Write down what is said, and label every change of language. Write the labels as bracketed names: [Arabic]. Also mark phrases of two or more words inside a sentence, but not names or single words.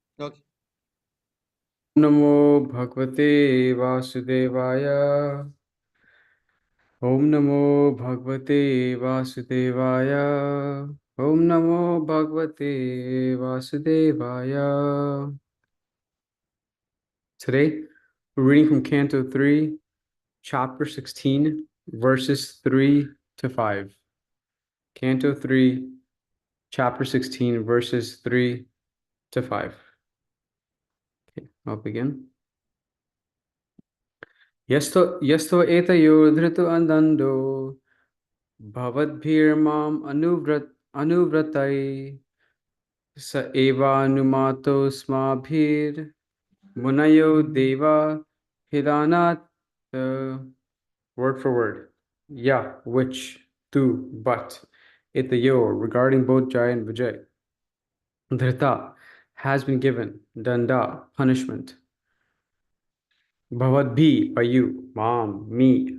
[English] Okay. [Sanskrit] नमो भगवते वासुदेवाय। ओम नमो भगवते वासुदेवाय। ओम नमो भगवते वासुदेवाय. [English] Today, we're reading from Canto 3, Chapter 16, verses 3 to 5. Canto 3, Chapter 16, verses 3 to 5. Okay, I'll begin. [Sanskrit] यस्तो एतयो धृतु अन्दन्दो भवद्भिर्मम् अनुव्रतै स एवानुमतो स्माभिर् मुनयो देव हिदनात्. [English] Word for word. Yeah, which, to, but. Itayo, regarding both Jai and Vijay. Dhrita, has been given. Danda, punishment. Bhavadbhi, by you. Mam, me.